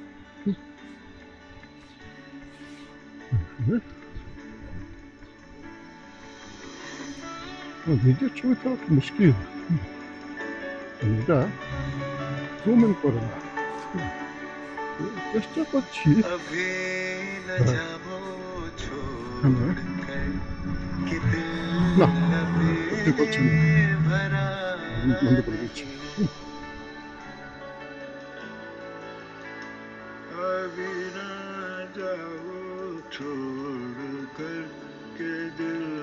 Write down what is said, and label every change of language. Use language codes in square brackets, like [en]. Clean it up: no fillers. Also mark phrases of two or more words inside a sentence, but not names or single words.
[bn] নিজের ছবি তো মুশকিল, এটা জুম করে না। চেষ্টা করছি। [hi] अभी न जाओ छोड़ कर के दिल [bn] না, [hi] अभी [bn] করতে পারছি না, [hi] भरा [bn] বন্ধ করে দিচ্ছি। [hi] अभी न जाओ छोड़ कर के दिल